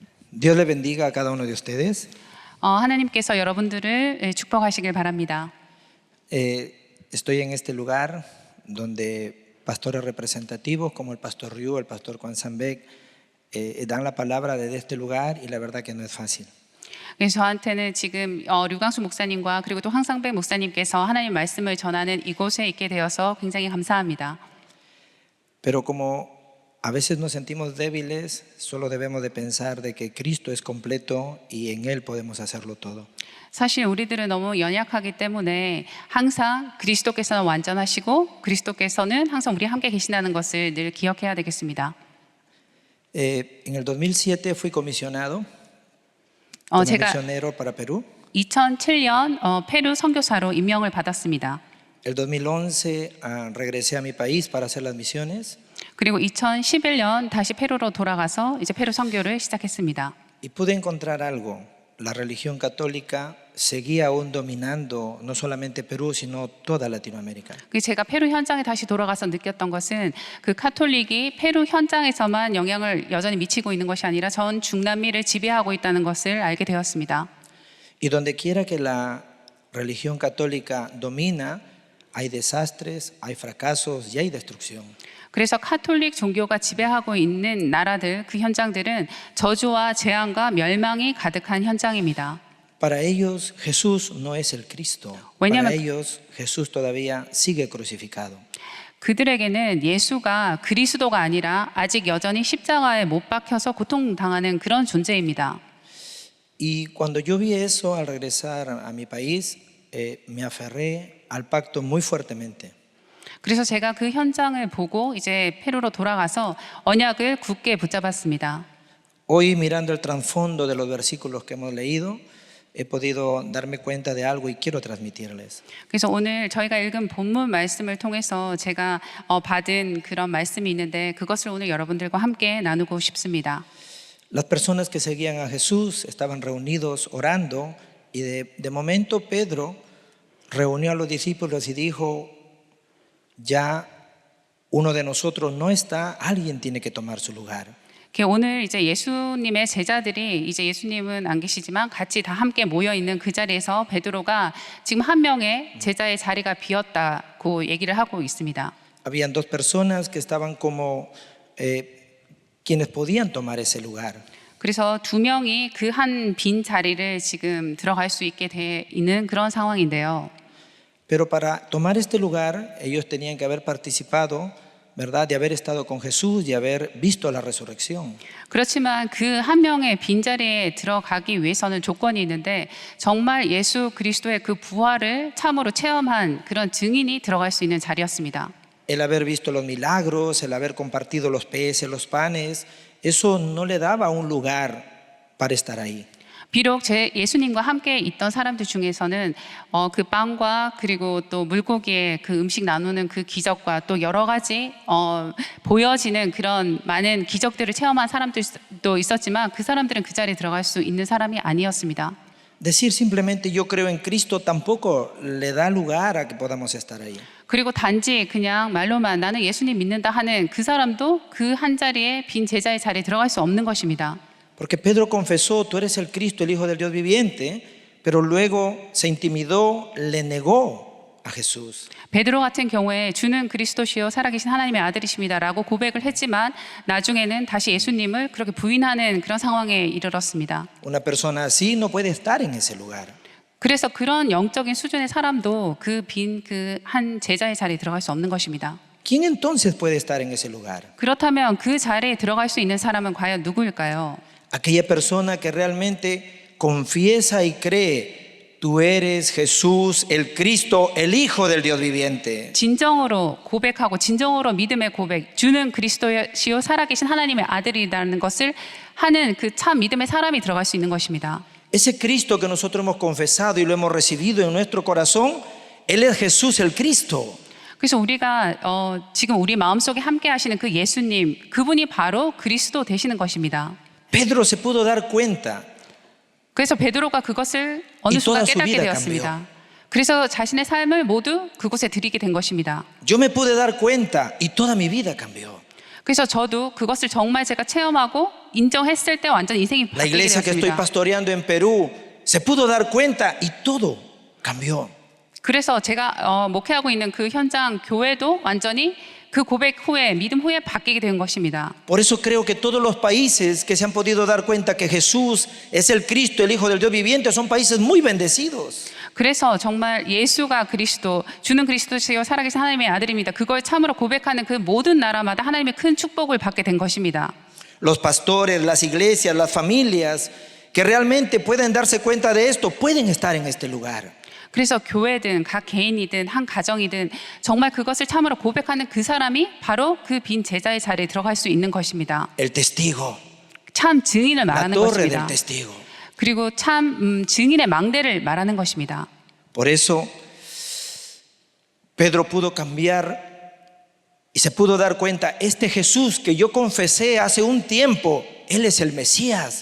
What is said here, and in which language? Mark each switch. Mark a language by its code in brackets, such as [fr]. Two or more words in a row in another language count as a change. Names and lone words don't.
[es] Dios le bendiga a cada uno de ustedes. [ko] 하나님께서 여러분들을 축복하시길 바랍니다. [es] Estoy en este lugar donde pastores representativos como el pastor Ryu, el pastor Juan Sambek dan la palabra desde este lugar y la verdad que no es fácil. [ko] 그래서 저한테는 지금 류광수 목사님과 그리고 또 황상백 목사님께서 하나님 말씀을 전하는 이곳에 있게 되어서 굉장히 감사합니다. [es] Pero como a veces nos sentimos débiles, solo debemos de pensar de que Cristo es completo y en Él podemos hacerlo todo. [ko] 사실 우리들은 너무 연약하기 때문에 항상 그리스도께서는 완전하시고 그리스도께서는 항상 우리 함께 계신다는 것을 늘 기억해야 되겠습니다. [es] En el 2007 fui comisionado como [ko] 제가 [es] misionero para Perú. [ko] 2007년 페루 선교사로 임명을 받았습니다. [es] El 2011 regresé a mi país para hacer las misiones. [ko] 그리고 2011년 다시 페루로 돌아가서 이제 페루 선교를 시작했습니다. [es] Y pude encontrar algo. La religión católica seguía aún dominando no solamente Perú, sino toda Latinoamérica. [ko] 제가 페루 현장에 다시 돌아가서 느꼈던 것은 그 카톨릭이 페루 현장에서만 영향을 여전히 미치고 있는 것이 아니라 전 중남미를 지배하고 있다는 것을 알게 되었습니다. [es] Y donde quiera que la religión católica domina, hay desastres, hay fracasos y hay destrucción. [ko] 그래서 카톨릭 종교가 지배하고 있는 나라들, 그 현장들은 저주와 재앙과 멸망이 가득한 현장입니다. [es] Para ellos Jesús no es el Cristo. Para ellos Jesús todavía sigue crucificado. [ko] 그들에게는 예수가 그리스도가 아니라 아직 여전히 십자가에 못 박혀서 고통당하는 그런 존재입니다. [es] Y cuando yo vi eso al regresar a mi país, me aferré al pacto muy fuertemente. [ko] 그래서 제가 그 현장을 보고 이제 페루로 돌아가서 언약을 굳게 붙잡았습니다. [es] Hoy mirando el trasfondo de los versículos que hemos leído, he podido darme cuenta de algo y quiero transmitirles. [ko] 그래서 오늘 저희가 읽은 본문 말씀을 통해서 제가 받은 그런 말씀이 있는데 그것을 오늘 여러분들과 함께 나누고 싶습니다. [es] Las personas que seguían a Jesús estaban reunidos orando y de momento Pedro reunió a los discípulos y dijo: ya uno de nosotros no está, alguien tiene que tomar su lugar. [ko] 오늘 이제 예수님의 제자들이 이제 예수님은 안 계시지만 같이 다 함께 모여 있는 그 자리에서 베드로가 지금 한 명의 제자의 자리가 비었다고 얘기를 하고 있습니다. [es] Habían dos personas que estaban como quienes podían tomar ese lugar. [ko] 그래서 두 명이 그 한 빈 자리를 지금 들어갈 수 있게 돼 있는 그런 상황인데요. [es] Pero para tomar este lugar, ellos tenían que haber participado, ¿verdad?, de haber estado con Jesús y haber visto la resurrección. [ko] 그렇지만 그 한 명의 빈자리에 들어가기 위해서는 조건이 있는데 정말 예수 그리스도의 그 부활을 참으로 체험한 그런 증인이 들어갈 수 있는 자리였습니다. [es] El haber visto los milagros, el haber compartido los peces, los panes, eso no le daba un lugar para estar ahí. [ko] 비록 예수님과 함께 있던 사람들 중에서는 그 빵과 그리고 또 물고기의 그 음식 나누는 그 기적과 또 여러 가지 보여지는 그런 많은 기적들을 체험한 사람들도 있었지만 그 사람들은 그 자리에 들어갈 수 있는 사람이 아니었습니다. [es] Decir simplemente yo creo en Cristo tampoco le da lugar a que podamos estar ahí. [ko] 그리고 단지 그냥 말로만 나는 예수님 믿는다 하는 그 사람도 그 한 자리에 빈 제자의 자리에 들어갈 수 없는 것입니다. [es] Porque Pedro confesó: tú eres el Cristo, el Hijo del Dios viviente, pero luego se intimidó, le negó a Jesús. [ko] 베드로 같은 경우에 주는 그리스도시요 살아계신 하나님의 아들이십니다라고 고백을 했지만 나중에는 다시 예수님을 그렇게 부인하는 그런 상황에 이르렀습니다. [es] Una persona así no puede estar en ese lugar. [ko] 그래서 그런 영적인 수준의 사람도 그 빈 그 한 제자의 자리에 들어갈 수 없는 것입니다. [es] ¿Quién entonces puede estar en ese lugar? [ko] 그렇다면 그 자리에 들어갈 수 있는 사람은 과연 누구일까요? [es] Aquella persona que realmente confiesa y cree: tú eres Jesús, el Cristo, el Hijo del Dios viviente. [ko] 진정으로 고백하고 진정으로 믿음의 고백, 주는 그리스도시요 살아계신 하나님의 아들이라는 것을 하는 그 참 믿음의 사람이 들어갈 수 있는 것입니다. [es] Ese Cristo que nosotros hemos confesado y lo hemos recibido en nuestro corazón, Él es Jesús el Cristo. [ko] 그래서 우리가 지금 우리 마음속에 함께 하시는 그 예수님, 그분이 바로 그리스도 되시는 것입니다. [es] Pedro se pudo dar cuenta. [ko] 그래서 베드로가 그것을 어느 순간 깨닫게 되었습니다. 그래서 자신의 삶을 모두 그곳에 드리게 된 것입니다. [es] Yo me pude dar cuenta y toda mi vida cambió. [ko] 그래서 저도 그것을 정말 제가 체험하고 인정했을 때 완전 인생이 [es] La [ko] 바뀌게 [es] iglesia que estoy [ko] 되었습니다. [es] pastoreando en Perú se pudo dar cuenta y todo cambió. [ko] 그래서 제가 목회하고 있는 그 현장 교회도 완전히 그 고백 후에 믿음 후에 바뀌게 된 것입니다. [es] Por eso creo que todos los países que se han podido dar cuenta que Jesús es el Cristo, el Hijo del Dios viviente, son países muy bendecidos. [ko] 그래서 정말 예수가 그리스도, 주는 그리스도시요 살아계신 하나님의 아들입니다. 그걸 참으로 고백하는 그 모든 나라마다 하나님의 큰 축복을 받게 된 것입니다. [es] Los pastores, las iglesias, las familias que realmente pueden darse cuenta de esto, pueden estar en este lugar. [ko] 그래서 교회든 각 개인이든 한 가정이든 정말 그것을 참으로 고백하는 그 사람이 바로 그 빈 제자의 자리에 들어갈 수 있는 것입니다. [es] El testigo, [ko] 참 증인을 [es] la [ko] 말하는 [es] torre del [ko] 것입니다. [es] testigo. [ko] 그리고 참 증인의 망대를 말하는 것입니다. [es] Por eso Pedro pudo cambiar y se pudo dar cuenta, este Jesús que yo confesé hace un tiempo, Él es el Mesías.